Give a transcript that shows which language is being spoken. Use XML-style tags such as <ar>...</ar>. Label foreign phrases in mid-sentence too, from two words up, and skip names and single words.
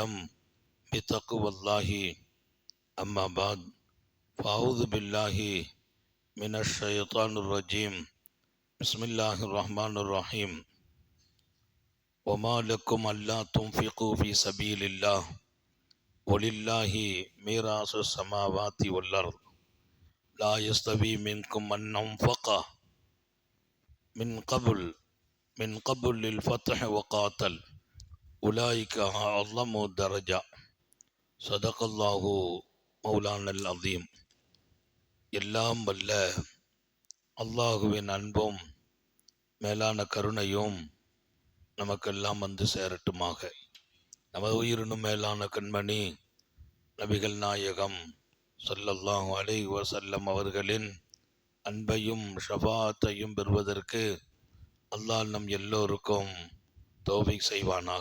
<ar>بتقوى الله أما بعد فأعوذ بالله من الشيطان الرجيم بسم الله الرحمن الرحيم وما لكم ألا تنفقوا في سبيل الله ولله ميراث السماوات والأرض لا يستوي منكم من أنفق من قبل للفتح وقاتل أولئك أعظم درجة صدق الله مولانا العظيم.</ar> <ta>எல்லாம் வல்ல அல்லாஹுவின் அன்பும் மேலான கருணையும் நமக்கெல்லாம் வந்து சேரட்டுமாக. நமது உயிரினும் மேலான கண்மணி நபிகள் நாயகம்</ta> <ar>صلى الله عليه وسلم</ar> <ta>அவர்களின் அன்பையும் ஷஃபாஅத்தையும் பெறுவதற்கு அல்லாஹ் நம் எல்லோருக்கும் தௌஃபீக் செய்வானாக.</ta>